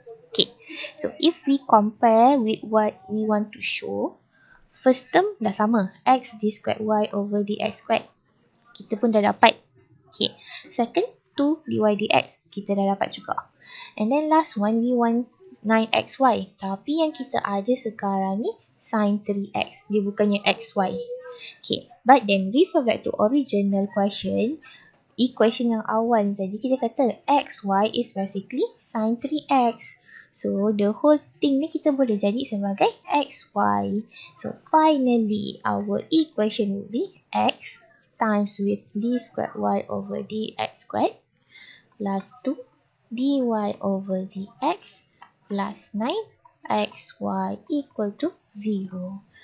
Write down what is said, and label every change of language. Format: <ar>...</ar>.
<en>Okay, so if we compare with what we want to show, first term</en> <ms>dah sama,</ms> <en>x d squared y over dx squared.</en> <ms>Kita pun dah dapat. Okay, second 2 dy dx, kita dah dapat juga.</ms> <en>And then last one, we want 9xy.</en> <ms>Tapi yang kita ada sekarang ni sin 3x. Dia bukannya xy.</ms> <en>Okay, but then refer back to original question.</en> <ms>Equation yang awal tadi kita kata xy</ms> <en>is basically</en> <ms>sin 3x.</ms> <en>So, the whole thing</en> <ms>ni kita boleh jadi sebagai xy.</ms> <en>So, finally, our equation will be x times with d squared y over dx squared plus 2 dy over dx plus 9xy equal to 0.</en>